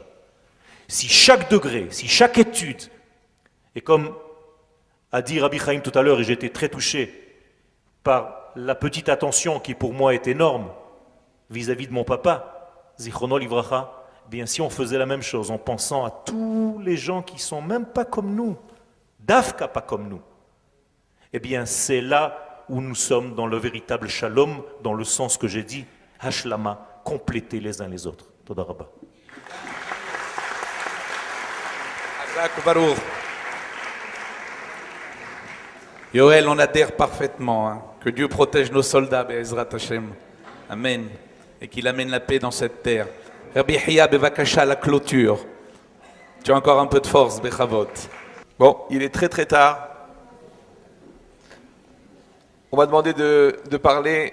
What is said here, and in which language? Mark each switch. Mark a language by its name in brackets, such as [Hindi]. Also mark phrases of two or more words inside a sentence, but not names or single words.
[French] Si chaque degré, si chaque étude, et comme a dit Rabbi Chaim tout à l'heure, et j'ai été très touché par la petite attention qui pour moi est énorme, vis-à-vis de mon papa, [Hebrew] זכרונו לברכה, [French] eh bien si on faisait la même chose en pensant à tous les gens qui sont même pas comme nous, d'Afka pas comme nous, eh bien c'est là où nous sommes dans le véritable shalom, dans le sens que j'ai dit, Hashlama, compléter les uns les autres. [Hebrew] תודה רבה. חזק וברוך. [French] Yoel, on adhère parfaitement. Hein. Que Dieu protège nos soldats, [Hebrew] בעזרת השם. [French] Amen. Et qu'il amène la paix dans cette terre. Rabbi Hiya Bevakasha, la clôture. Tu as encore un peu de force, Bechavot. Bon, il est très très tard. On m'a demandé de parler.